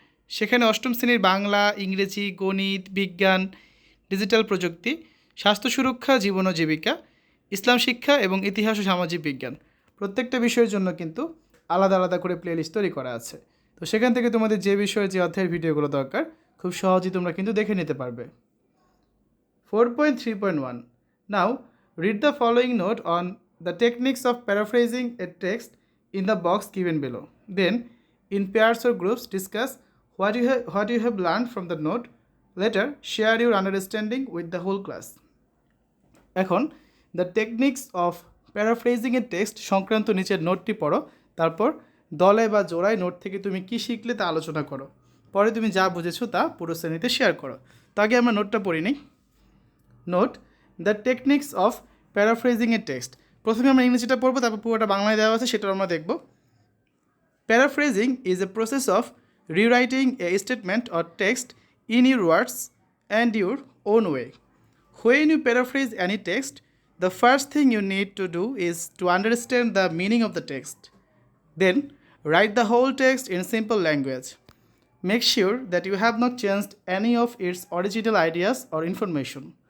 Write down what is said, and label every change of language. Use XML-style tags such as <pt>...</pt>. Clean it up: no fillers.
<bn>সেখানে অষ্টম শ্রেণীর বাংলা, ইংরেজি, গণিত, বিজ্ঞান, ডিজিটাল প্রযুক্তি, স্বাস্থ্য সুরক্ষা, জীবন ও জীবিকা, ইসলাম শিক্ষা এবং ইতিহাস ও সামাজিক বিজ্ঞান প্রত্যেকটা বিষয়ের জন্য কিন্তু আলাদা আলাদা করে প্লেলিস্ট তৈরি করা আছে। তো সেখান থেকে তোমাদের যে বিষয়ে যে অধ্যায়ের ভিডিওগুলো দরকার খুব সহজেই তোমরা কিন্তু দেখে নিতে পারবে।</bn> <en>4.3.1 Now read the following note on the techniques of paraphrasing a text in the box given below. Then, in pairs or groups, discuss what you have learned from the note. Later, share your understanding with the whole class.</en> <bn>এখন</bn> <en>the techniques of paraphrasing a text</en> <bn>সংক্রান্ত নিচের নোটটি পড়ো, তারপর দলে বা জোড়ায় note থেকে তুমি কী শিখলে তা আলোচনা করো। পরে তুমি যা বুঝেছো তা পুরো শ্রেণীতে শেয়ার করো। তো আগে আমরা নোটটা পড়ি নিই।</bn> <en>Note the techniques of paraphrasing a text.</en> <bn>প্রথমে আমরা ইংরেজিটা পড়বো, তারপর পুরোটা বাংলায় দেওয়া আছে সেটা আমরা দেখব।</bn> <en>Paraphrasing is a process of rewriting a statement or text in your words and your own way. When you paraphrase any text, the first thing you need to do is to understand the meaning of the text. Then, write the whole text in simple language. Make sure that you have not changed any of its original ideas or information.</en>